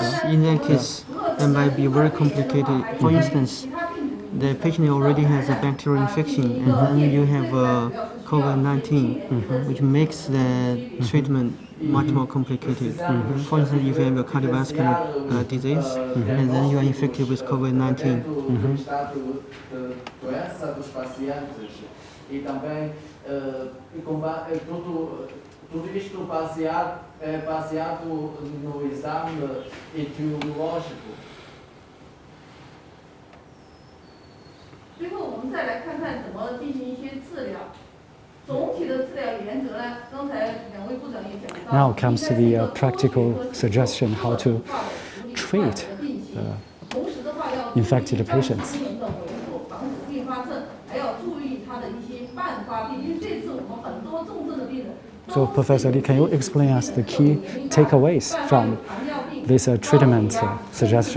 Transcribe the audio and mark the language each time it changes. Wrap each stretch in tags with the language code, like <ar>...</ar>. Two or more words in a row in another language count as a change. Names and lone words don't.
<en>Yes, in that case, it might be very complicated. For instance, the patient already has a bacterial infection, and then you have COVID-19, which makes the treatment much more complicated. For instance, if you have a cardiovascular disease, and then you are infected with COVID-19.</en> <pt>Tudo isto baseado no exame etiológico.</pt> <zh>最后，我们再来看看怎么进行一些治疗。总体的治疗原则呢，刚才两位部长也讲到。</zh> <en>Now comes the practical suggestion how to treat infected patients. So, Professor Li, can you explain us the key takeaways from this treatment suggestion?</en>